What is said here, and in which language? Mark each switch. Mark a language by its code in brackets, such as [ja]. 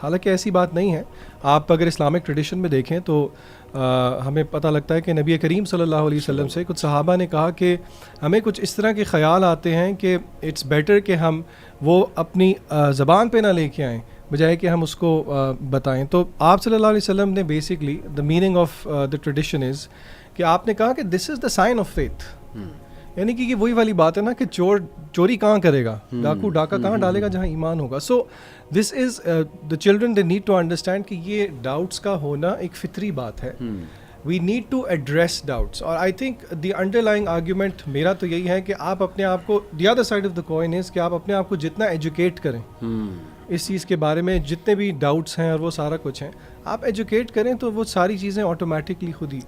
[ur] حالانکہ ایسی بات نہیں ہے. آپ اگر اسلامک ٹریڈیشن میں دیکھیں تو ہمیں پتہ لگتا ہے کہ نبی کریم صلی اللہ علیہ وسلم سے کچھ صحابہ نے کہا کہ ہمیں کچھ اس طرح کے خیال آتے ہیں کہ اٹس بیٹر کہ ہم وہ اپنی زبان پہ نہ لے کے آئیں بجائے کہ ہم اس کو بتائیں. تو آپ صلی اللہ علیہ وسلم نے [en] basically the meaning of the tradition is [ur] کہ آپ نے کہا کہ [en] This is the sign of faith. [ur] یعنی کہ یہ وہی والی بات ہے نا کہ چوری کہاں کرے گا، ڈاکو ڈاکہ کہاں ڈالے گا جہاں ایمان ہوگا. [en] so this is the children they need to understand [ur] کہ یہ ڈاؤٹس کا ہونا ایک فطری بات ہے. [en] We need to address doubts. [ur] اور [en] I think the underlying argument [ur] میرا تو یہی ہے کہ آپ اپنے آپ کو [en] the other side of the coin is [ur] کہ آپ اپنے آپ کو جتنا ایجوکیٹ کریں اس چیز کے بارے میں، جتنے بھی ڈاؤٹس ہیں اور وہ سارا کچھ ہیں آپ ایجوکیٹ کریں تو وہ ساری چیزیں آٹومیٹکلی خود ہی.